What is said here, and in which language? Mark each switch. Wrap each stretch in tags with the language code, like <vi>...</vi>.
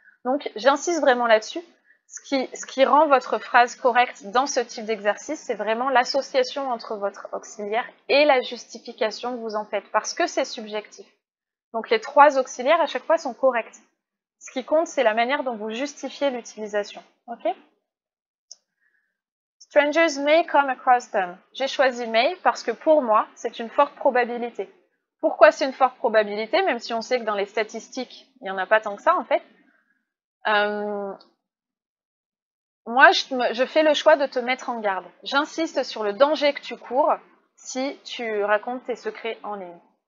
<fr>Donc, j'insiste vraiment là-dessus. Ce qui rend votre phrase correcte dans ce type d'exercice, c'est vraiment l'association entre votre auxiliaire et la justification que vous en faites, parce que c'est subjectif. Donc, les trois auxiliaires, à chaque fois, sont corrects. Ce qui compte, c'est la manière dont vous justifiez l'utilisation. Ok?</fr> <en>Strangers may come across them.</en> <fr>J'ai choisi may parce que pour moi, c'est une forte probabilité. Pourquoi c'est une forte probabilité, même si on sait que dans les statistiques, il n'y en a pas tant que ça en fait. Moi, je fais le choix de te mettre en garde. J'insiste sur le danger que tu cours si tu racontes tes secrets en ligne.</fr>